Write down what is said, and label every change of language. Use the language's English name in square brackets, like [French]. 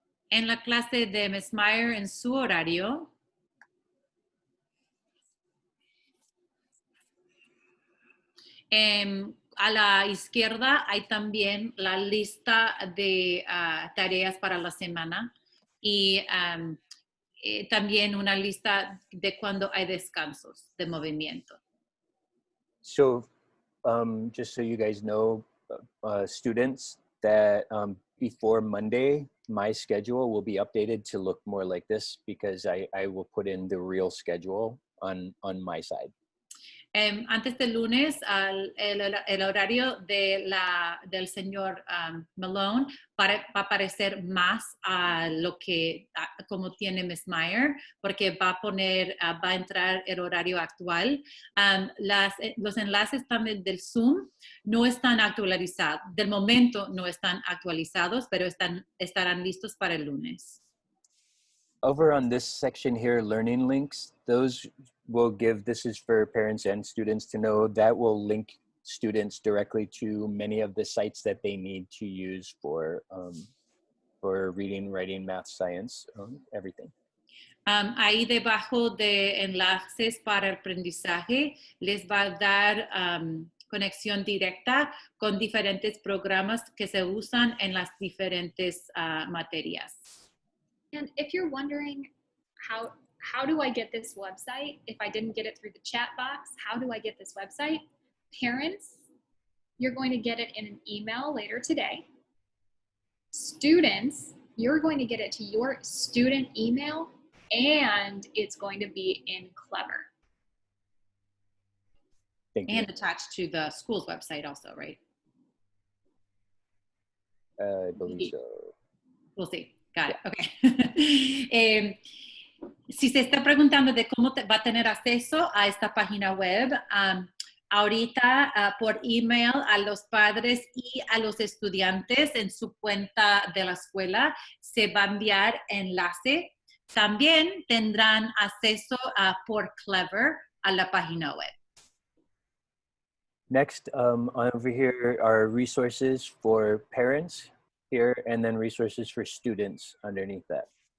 [Spanish] En la clase de Ms. Meyer, en su horario, a la izquierda hay también la lista de tareas para la semana y también una lista de cuando hay descansos de movimiento. [English] So just so you guys know, students, that before Monday, my schedule will be updated to look more like this because I will put in the real schedule on my side. [Spanish] Antes del lunes, el horario del señor Malone va a parecer más a lo que como tiene Ms. Meyer, porque va a entrar el horario actual. Los enlaces también del Zoom no están actualizados. Del momento no están actualizados, pero estarán listos para el lunes. [English] Over on this section here, learning links, those will give, this is for parents and students to know, that will link students directly to many of the sites that they need to use for reading, writing, math, science, everything. [Spanish] Ahí debajo de enlaces para el aprendizaje les va a dar conexión directa con diferentes programas que se usan en las diferentes materias. [English] And if you're wondering how do I get this website? If I didn't get it through the chat box, how do I get this website? Parents, you're going to get it in an email later today. Students, you're going to get it to your student email, and it's going to be in Clever. Thank you. And attached to the school's website also, right? I believe so. We'll see. Got it. Okay. [Spanish] Si se está preguntando de cómo va a tener acceso a esta página web, ahorita por email a los padres y a los estudiantes en su cuenta de la escuela se va a enviar enlace. También tendrán acceso por Clever a la página web. [English] Next, over here are resources for parents here, and then resources for students underneath that.